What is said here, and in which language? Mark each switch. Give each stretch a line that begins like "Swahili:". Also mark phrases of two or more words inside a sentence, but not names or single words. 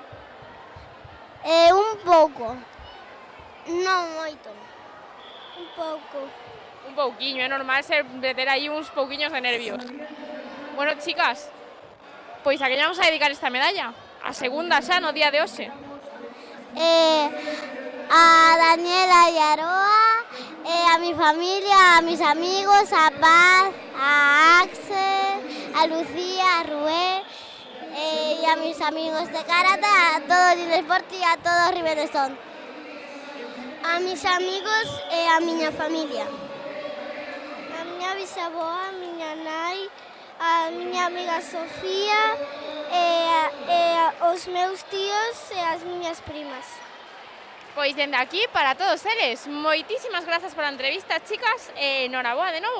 Galician: Un pouco. Non moito. Un pouco. Un pouquiño, é normal meter aí uns pouquiños de nervios. Bueno, chicas, pois a que lle vamos a dedicar esta medalla? A segunda xa no día de hoxe.
Spanish: A Daniela y Aroa, a mi familia, a mis amigos, a Paz, a Axel, a Lucía, a Rué, y a mis amigos de karate, a todo Ginesport y a todo Riverstone. A mis amigos
Galician: e a miña familia. A miña bisavoa, a miña nai, a miña amiga Sofía, os meus tíos e as miñas primas. Pois dende aquí, para todos eles, moitísimas grazas pola entrevista, chicas, e enhoraboa de novo.